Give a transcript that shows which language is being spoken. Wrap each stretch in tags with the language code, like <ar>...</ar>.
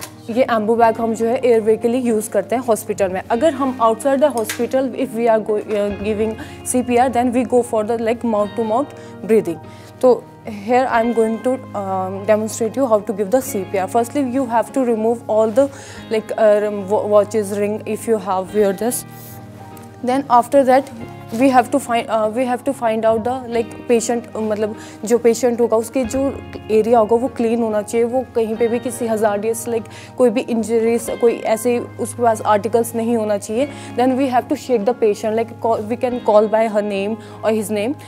<hi>ये एम्बू बैग हम जो है एयरवे के लिए यूज़ करते हैं हॉस्पिटल में। अगर हम</hi> <en>Outside the hospital if we are giving CPR then we go for the like mouth to mouth breathing.</en> <hi>तो</hi> <en>here I'm going to demonstrate you how to give the CPR. Firstly, you have to remove all the like watches, ring, if you have wear this. Then after that we have to find out the like patient,</en> <hi>मतलब जो patient होगा उसके जो area होगा वो clean होना चाहिए, वो कहीं पे भी किसी हजार्डियस लाइक कोई भी इंजरीज, कोई ऐसे उसके पास आर्टिकल्स नहीं होना चाहिए.</hi> <en>Then we have to shake the patient, like we can call by her name और his name.</en>